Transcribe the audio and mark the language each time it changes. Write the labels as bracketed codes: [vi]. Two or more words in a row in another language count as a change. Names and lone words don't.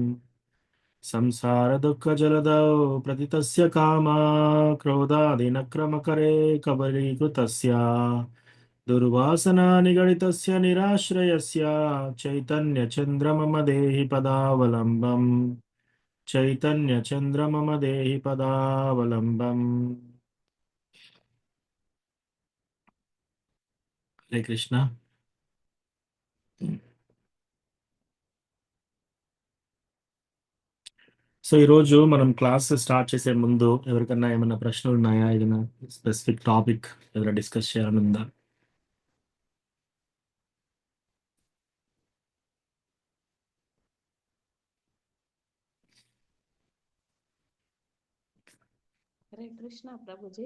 [sa] संसारदुःखजलधौ प्रतितस्य कामा क्रोधादिनक्रमकरे कबलीकृतस्य दुर्वासना निगडितस्य निराश्रयस्य चैतन्यचन्द्रमम देहि पदावलम्बम्। चैतन्यचन्द्रमम देहि पदावलम्बम्। [te] హరే కృష్ణ. సో ఈరోజు మనం [en] class start [te] చేసే ముందు ఎవరికన్నా ఏమైనా ప్రశ్నలు ఉన్నాయా? ఏదైనా [en] specific topic [te] ఏదైనా డిస్కస్ చేయాలని ఉందా? హరే కృష్ణ ప్రభుజీ.